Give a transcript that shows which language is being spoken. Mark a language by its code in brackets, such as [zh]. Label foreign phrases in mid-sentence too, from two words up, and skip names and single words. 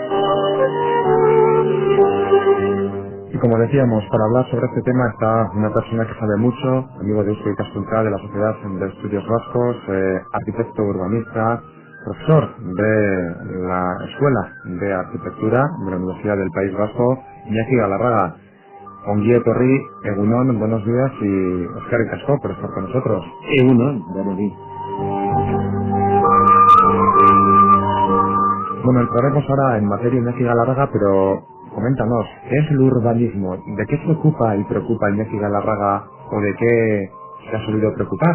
[es] Y como decíamos, para hablar sobre este tema está una persona que sabe mucho, amigo de Eusko Ikaskuntza, de la Sociedad de Estudios Vascos, arquitecto urbanista, profesor de la Escuela de Arquitectura de la Universidad del País Vasco, Iñaki Galarraga. [eu] Ongi etorri, egunon, [es] buenos días y [eu] eskerrik asko [es] por estar con nosotros. Egunon, buenos días. Bueno, entraremos ahora en materia Iñaki Galarraga, pero coméntanos, ¿qué es el urbanismo? ¿De qué se ocupa y preocupa Iñaki Galarraga o de qué se ha solido preocupar?